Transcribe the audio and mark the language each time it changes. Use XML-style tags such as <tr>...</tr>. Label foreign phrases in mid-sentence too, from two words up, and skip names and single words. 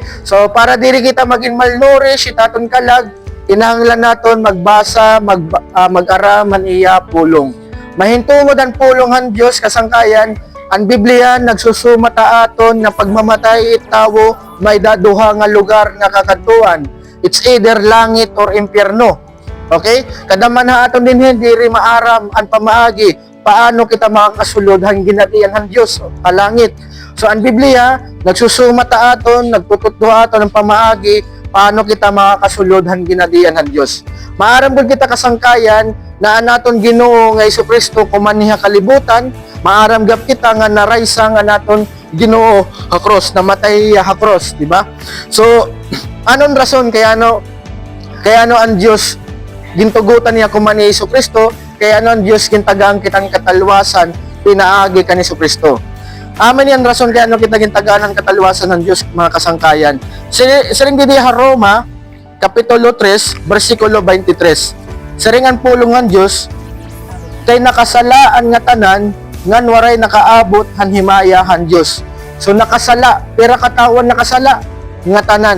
<war>So, para diri kita maging malnourished, itaton kalag, kinahanglan naton magbasa, mag-araman iya pulong. Mahintungod ang pulong ng Diyos, kasangkayan, ang Biblia nagsusumata aton na pagmamatay itawo may daduha nga lugar nga kakatuan.</war> <en>It's either langit or impyerno. Okay?</en> <war>Kadaman ha aton din hindi rin maaram ang pamaagi paano kita makakasulod hang ginatian ng Diyos sa langit. So ang Biblia nagsusumata aton, nagtutudlo aton ng pamaagi paano kita makakasulod hang ginatian ng Diyos. Maaram gud kita kasangkayan na anaton Ginoo nga Jesucristo kumaniha kalibutan, maaram gap kita nga naraysa nga naton Ginoo ha cross, namatay ha cross, di ba? So anon rason kaya ano ang Dios gintugutan niya kumani Jesucristo, kaya ano ang Dios gintagaan kitang katalwasan pinaagi kan Jesucristo. Amen yan rason kaya ano kita gintagaan ang katalwasan ng Dios mga kasangkayan. Siring di Roma kapitulo 3 bersikulo 23. Siringan pulong ng Dios kay nakasalaan nga tanan ngan waray nakaabot han himaya han Dios. So nakasala, pero katawan nakasala nga tanan.</war>